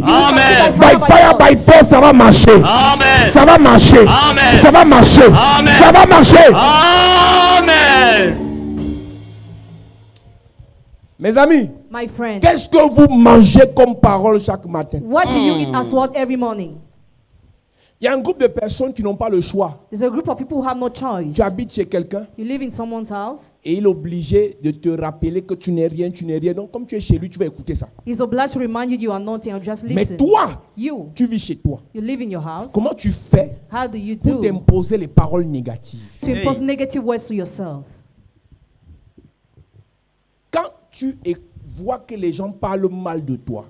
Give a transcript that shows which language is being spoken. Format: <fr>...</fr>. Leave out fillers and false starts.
<en>Amen. By fire, by force,</en> <fr>ça va marcher.</fr> <en>Amen.</en> <fr>Ça va marcher.</fr> <en>Amen.</en> <fr>Ça va marcher.</fr> <en>Amen.</en> <fr>Ça va marcher.</fr> <en>Amen.</en> <fr>Mes amis,</fr> <en>My friend,</en> <fr>qu'est-ce que vous mangez comme parole chaque matin?</fr> <en>what do you eat as word every morning?</en> <fr>Il y a un groupe de personnes qui n'ont pas le choix.</fr> <en>There's a group of people who have no choice.</en> <fr>Tu habites chez quelqu'un</fr> <en>You live in someone's house.</en> <fr>et il est obligé de te rappeler que tu n'es rien, tu n'es rien. Donc, comme tu es chez lui, tu vas écouter ça.</fr> <en>He's obliged to remind you you are nothing or just</en> <fr>Mais</fr> <en>listen.</en> <fr>toi,</fr> <en>You</en> <fr>tu vis chez toi.</fr> <en>live in your house.</en> <fr>Comment tu fais</fr> <en>How do you</en> <fr>pour</fr> <en>do</en> <fr>t'imposer les paroles négatives?</fr> <en>to impose negative words to yourself?</en> <fr>Quand tu vois que les gens parlent mal de toi,</fr>